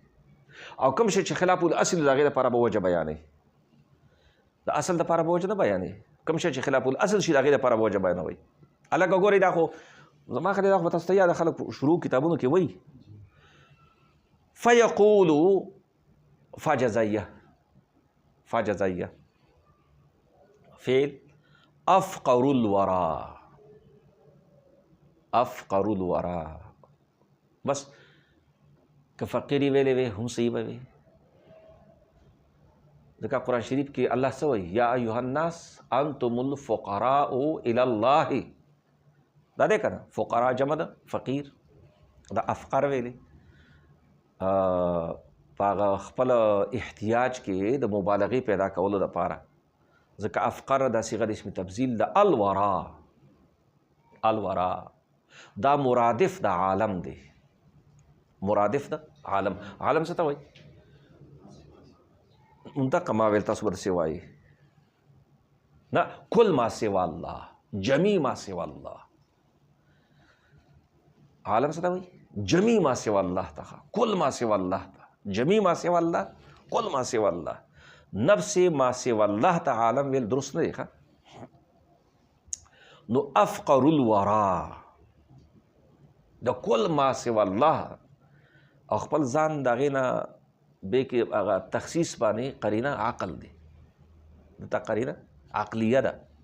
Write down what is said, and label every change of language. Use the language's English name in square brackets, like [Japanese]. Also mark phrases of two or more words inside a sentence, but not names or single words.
[Pashto] او کوم شی چې [Arabic] خلاف الاصل [Pashto] د هغې دپاره به وجه بیانوي، د اصل دپاره به وجه نه بیانوي. کوم شی چې [Arabic] خلاف الاصل [Pashto] شي د هغې دپاره به وجه بیانوي. هلکه ګورئ دا خو زما خلک دا خو به تاسو ته یاده خلک شروع کتابونو کې وایي [Arabic] فیقولو فجزیه فا جزائیه. فعل افقر الورا، افقر الورا. [Pashto] بس که فقیری ویلې وی هم صحیح به وي، ځکه قرآن شریف کې الله څه وایي؟ [Arabic] یا ایها الناس انتم الفقراء الی الله. [Pashto] دا دی که نه؟ فقراء جمع ده فقیر، دا افقر ویلې. په هغه خپل احتیاج کې د مبالغې پیدا کولو دپاره، ځکه افقر دا صیغه د [Arabic] اسم تفضیل [Pashto] د الورا. الورا دا مرادف د عالم دی، مرادف د عالم. عالم څه ته وایي؟ دقه ما ویل تاسو به داسې وایي نه، [Arabic] کل ما سوا الله، جمی ما سوا الله. [Pashto] عالم څه ته وایي؟ [Arabic] جمی ما سوا الله [Pashto] ته، [Arabic] کل ما سوا الله [Pashto] ته، [Arabic] جمی ما سوا الله، کل ما سوا الله. [Pashto] نفس [Arabic] ما سوا الله [Pashto] ته عالم ویل درست نه دی ښه. نو [Arabic] افقر الورا [Pashto] د [Arabic] کل ما سوا الله، [Pashto] او خپل ځان د هغې نه بې کې هغه تخصیص باندې قرینه عقل دی، دلته [Arabic] قرینه عقلیه [Pashto] ده.